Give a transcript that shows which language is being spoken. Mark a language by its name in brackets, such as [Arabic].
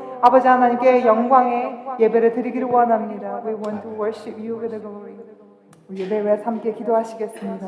[Korean] 아버지 하나님께 영광의 예배를 드리기를 원합니다. [English] We want to worship you with the glory. [Korean] 우리 예배 외에 함께 기도하시겠습니다.